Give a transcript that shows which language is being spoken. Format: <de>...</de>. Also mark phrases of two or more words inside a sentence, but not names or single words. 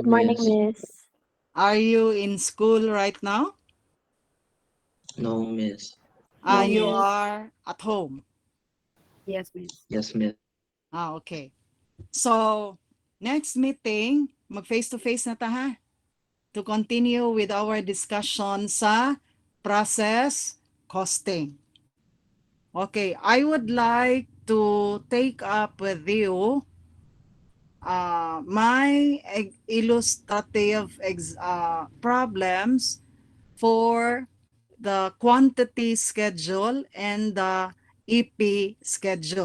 <en>Good morning, Miss. Miss. Are you in school right now? No, Miss. No, You Miss. are at home. Yes, Miss. Yes, Miss. Okay. So, next meeting, mag-face-to-face</en> <ceb>na ta ha?</ceb> <en>To continue with our discussion sa process costing. Okay, I would like to take up with you my illustrative problems for the quantity schedule and the EP schedule.</en>